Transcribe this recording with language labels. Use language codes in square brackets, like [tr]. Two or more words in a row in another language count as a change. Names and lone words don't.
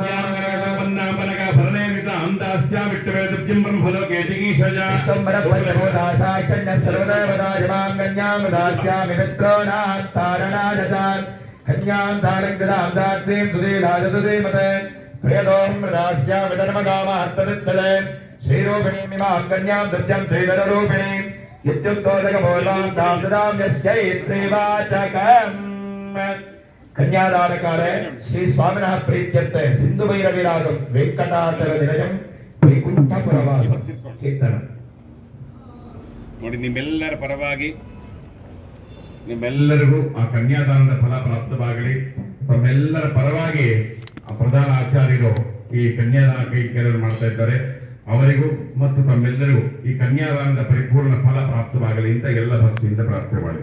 [sa] ಬ್ರಹ್ಮಲೋಕೆ ಜಗೀಶಜಾ ಸಂಬರ ಪಂಚಭೂತಾ ಸಾಕ್ಷಣ್ಯ ಸರ್ವದೇವತಾಯ ಮಾಂ ಕನ್ಯಾಂ ದಾಸ್ಯಾಮಿ ಮಿತ್ರೋಣಾತ್ ತಾರಣಾಯ ಚ ಕನ್ಯಾಂ ಧಾರಗ್ರದಾಂ ದಾತ್ರೀಂ ಸುಧೀರಾಜ ಸುಧೀಮತೆ ಪ್ರಿಯತೋಂ ಪ್ರದಾಸ್ಯಾಮಿ ಧರ್ಮಕಾಮಾರ್ಥವಿತ್ತಲೆ श्रीरूपिणीमिमां कन्यां दद्यं श्रीधररूपिणीं इत्युक्तोदकपूर्वां तां ददाम्यस्यै त्रिवाचकम् कन्यादानकाले श्री स्वामिनः प्रीत्यर्थे सिन्धुभैरविरागं वेङ्कटाचलनिलयं वैकुण्ठपुरवासं कीर्तनं [kn] ನೋಡಿ ನಿಮ್ಮೆಲ್ಲರ ಪರವಾಗಿ ನಿಮ್ಮೆಲ್ಲರಿಗೂ ಆ ಕನ್ಯಾದಾನದ ಫಲ ಪ್ರಾಪ್ತವಾಗಲಿ. ತಮ್ಮೆಲ್ಲರ ಪರವಾಗಿ ಆ ಪ್ರಧಾನ ಆಚಾರ್ಯರು ಈ ಕನ್ಯಾದಾನ ಕೈಂಕರ್ಯವನ್ನು ಮಾಡ್ತಾ ಇದ್ದಾರೆ. ಅವರಿಗೂ ಮತ್ತು ತಮ್ಮೆಲ್ಲರಿಗೂ ಈ ಕನ್ಯಾದಾನದ ಪರಿಪೂರ್ಣ ಫಲ ಪ್ರಾಪ್ತವಾಗಲಿ ಅಂತ ಎಲ್ಲ ಭಕ್ತಿಯಿಂದ ಪ್ರಾರ್ಥನೆ ಮಾಡಿ.